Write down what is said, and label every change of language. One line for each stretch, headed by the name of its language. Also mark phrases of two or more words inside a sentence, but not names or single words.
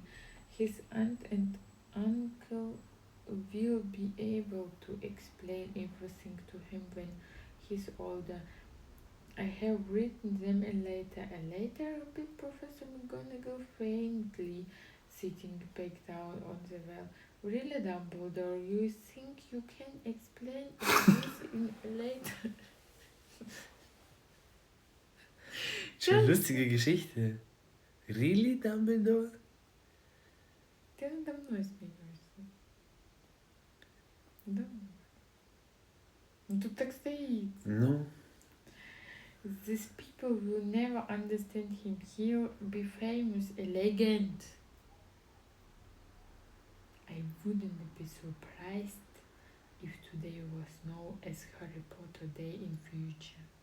English: His aunt and uncle will be able to explain everything to him when he's older. I have written them a letter, repeated Professor McGonagall faintly, sitting back down on the well. Really, Dumbledore, you think you can explain all this in a letter?
German: Schon eine lustige Geschichte.
English: Really, Dumbledore?
Russian: Ты надо мной смеешься. Да. Ну тут так стоит.
English: No. These people will never understand him. He'll be famous, a legend. I wouldn't be surprised if today was known as Harry Potter Day in future.